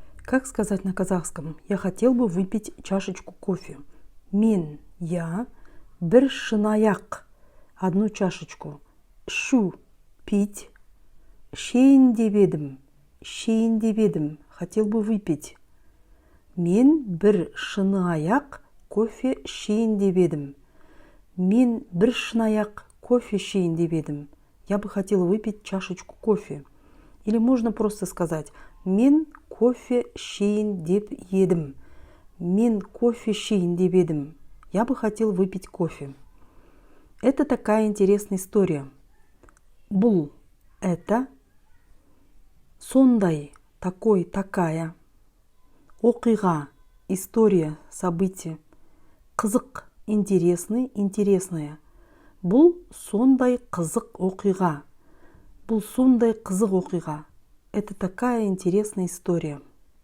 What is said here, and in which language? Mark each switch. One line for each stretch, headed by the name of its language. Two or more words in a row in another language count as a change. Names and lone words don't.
Russian: Как сказать на казахском? Я хотел бы выпить чашечку кофе. Я,
Kazakh: бір шынаяқ,
Russian: одну чашечку. Шу, пить.
Kazakh: Шейін деп едім,
Russian: хотел бы выпить.
Kazakh: Мен бір шынаяқ, кофе шейін деп едім. Мен бір шынаяқ, кофе шейін деп едім.
Russian: Я бы хотела выпить чашечку кофе. Или можно просто сказать
Kazakh: мен кофе шейін деп едім. Мен кофе шейін деп едім.
Russian: Я бы хотел выпить кофе. Это такая интересная история. Бұл – это, сондай, такой, такая. Оқиға – история, событие. Қызық – интересный, интересная.
Kazakh: Бұл сондай қызық оқиға. Бұл сондай қызық оқиға.
Russian: Это такая интересная история.